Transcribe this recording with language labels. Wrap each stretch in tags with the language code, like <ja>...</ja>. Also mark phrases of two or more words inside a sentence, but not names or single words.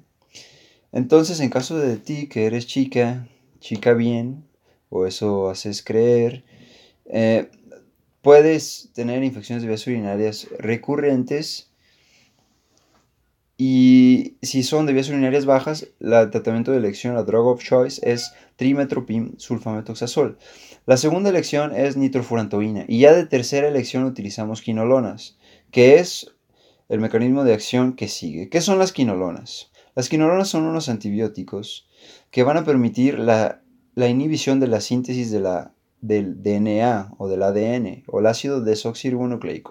<es>Entonces, en caso de ti que eres chica, chica bien, o eso haces creer, eh, puedes tener infecciones de vías urinarias recurrentes y si son de vías urinarias bajas, el tratamiento de elección, la</es> <en>drug of choice,</en> <es>es trimethoprim sulfametoxazol. La segunda elección es nitrofurantoína y ya de tercera elección utilizamos quinolonas, que es el mecanismo de acción que sigue. ¿Qué son las quinolonas? Las quinolonas son unos antibióticos que van a permitir la inhibición de la síntesis del DNA o del ADN o el ácido desoxirribonucleico.</es>